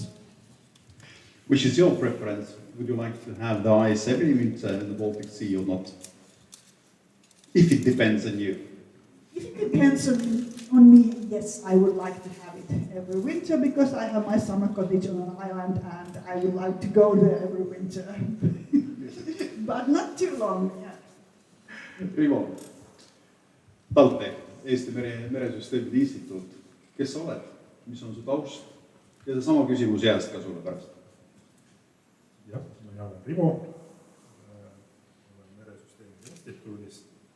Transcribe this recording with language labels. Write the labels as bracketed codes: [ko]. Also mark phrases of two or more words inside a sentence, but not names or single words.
[en] Which is your preference? Would you like to have the ice every winter in the Baltic Sea or not? If it depends on you. If it depends on me, yes, I would like to have it every winter because I have my summer cottage on an island and I would like to go there every winter. But not too long. Yeah. [et] Rivo, TALTE, Eesti Meresüsteemide Instituut. Kes sa oled? Mis on su taust? Ja see sama küsimus jääst ka sulle pärast. Jah, mina olen Rivo, olen Meresüsteemide Instituudist.